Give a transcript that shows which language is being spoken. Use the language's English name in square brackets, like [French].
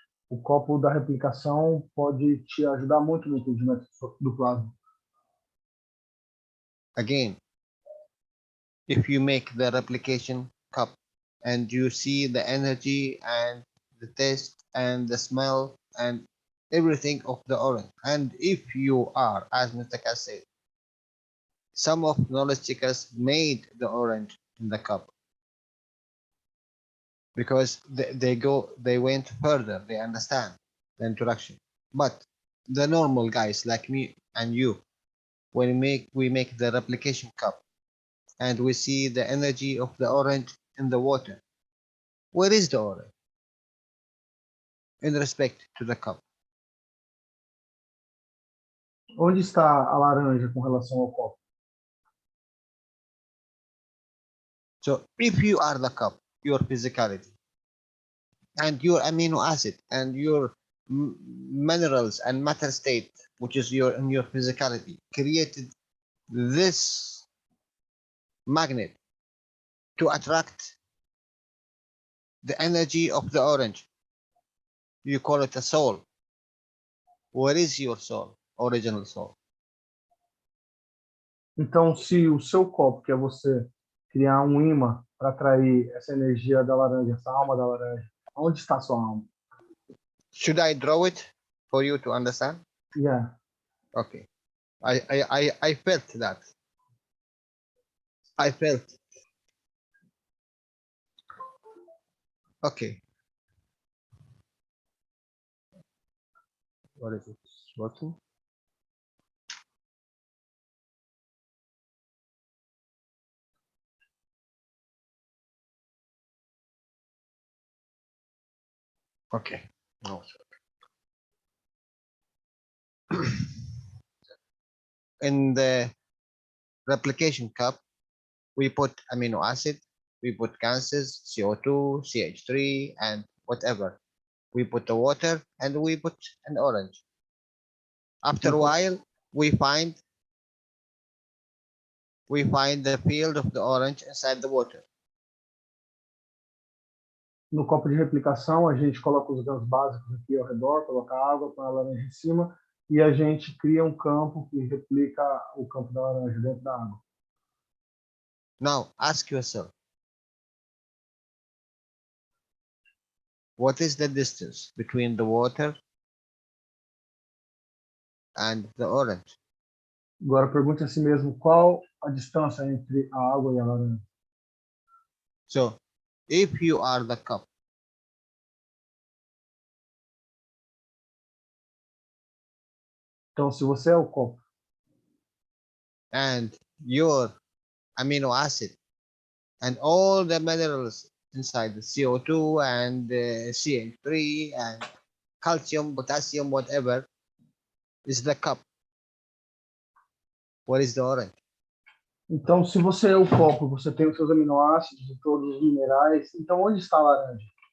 [Portuguese] O copo da replicação pode te ajudar muito no entendimento do plasma. [English] Again, if you make the replication cup and you see the energy and the taste and the smell and everything of the orange, and if you are, as Mr. Keshe said, some of knowledge seekers made the orange in the cup because they went further, they understand the interaction. But the normal guys like me and you, when we make the replication cup and we see the energy of the orange in the water, where is the orange in respect to the cup? [Portuguese] Onde está a laranja com relação ao copo? [English] So if you are the cup, your physicality and your amino acid and your minerals and matter state, which is your physicality, created this magnet to attract the energy of the orange. You call it a soul. Where is your soul, original soul? [Portuguese] Então, se o seu copo, que é você, criar um imã para atrair essa energia da laranja, essa alma da laranja, onde está a sua alma? [English] Should I draw it for you to understand? Yeah. Okay. I felt that. I felt. Okay. What is it? Working? Okay. No. In the replication cup, we put amino acid, we put gases, CO2, CH3, and whatever. We put the water and we put an orange. After a while, we find the field of the orange inside the water. [Portuguese] No copo de replicação, a gente coloca os grãos básicos aqui ao redor, coloca água, põe a laranja em cima, e a gente cria um campo que replica o campo da laranja dentro da água. [English] Now, ask yourself, what is the distance between the water and the orange? [Portuguese] Agora pergunte a si mesmo qual a distância entre a água e a laranja. [English] So, if you are the cup, [Portuguese] Então, se você é o copo [English] and your amino acid and all the minerals inside the CO2 and the CH3 and calcium, potassium, whatever is the cup, what is the orange? [Portuguese] Então, se você é o copo, você tem os seus aminoácidos e todos os minerais, então onde está a laranja?